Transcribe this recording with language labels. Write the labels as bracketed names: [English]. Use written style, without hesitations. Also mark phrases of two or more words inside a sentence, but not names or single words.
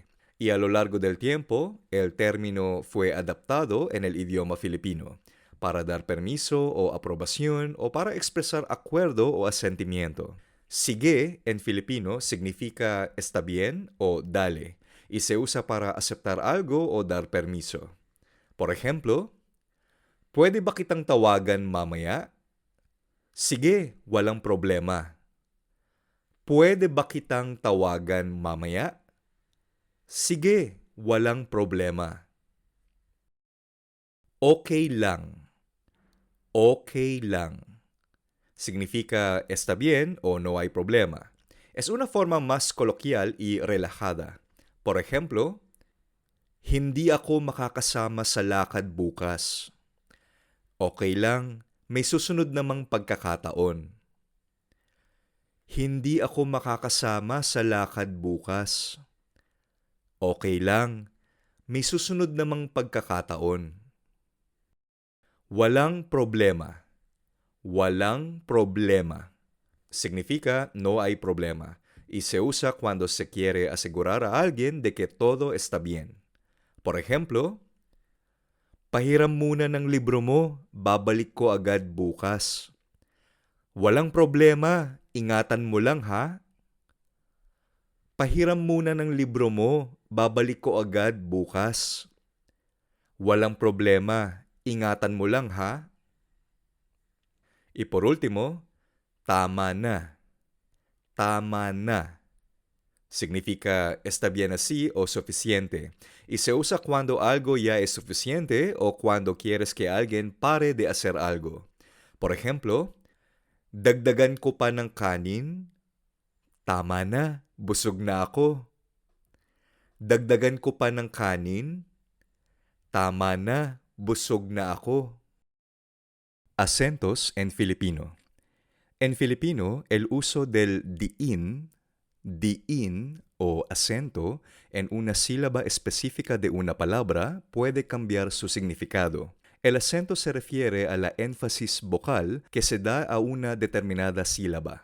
[Spanish] Y a lo largo del tiempo, el término fue adaptado en el idioma filipino para dar permiso o aprobación o para expresar acuerdo o asentimiento. Sige en filipino significa está bien o dale y se usa para aceptar algo o dar permiso. Por ejemplo, [Filipino] pwede ba kitang tawagan mamaya? Sige, walang problema. Pwede ba kitang tawagan mamaya? Sige, walang problema. Okay lang. Okay lang. [Spanish] Significa está bien o no hay problema. Es una forma más coloquial y relajada. Por ejemplo, [Filipino] hindi ako makakasama sa lakad bukas. Okay lang, may susunod namang pagkakataon. Hindi ako makakasama sa lakad bukas. Okay lang, may susunod namang pagkakataon. Walang problema. Walang problema. [Spanish] Significa no hay problema y se usa cuando se quiere asegurar a alguien de que todo está bien. Por ejemplo, [Filipino] pahiram muna ng libro mo, babalik ko agad bukas. Walang problema, ingatan mo lang ha. Pahiram muna ng libro mo, babalik ko agad bukas. Walang problema, ingatan mo lang ha. [Spanish] Y por último, [Filipino] tama na. Tama na. [Spanish] Significa está bien así o suficiente. Y se usa cuando algo ya es suficiente o cuando quieres que alguien pare de hacer algo. Por ejemplo, [Filipino] dagdagan ko pa ng kanin? Tama na, busog na ako. Dagdagan ko pa ng kanin? Tama na, busog na ako. [Spanish] Acentos en Filipino. En Filipino, el uso del diin o acento en una sílaba específica de una palabra puede cambiar su significado. El acento se refiere a la énfasis vocal que se da a una determinada sílaba.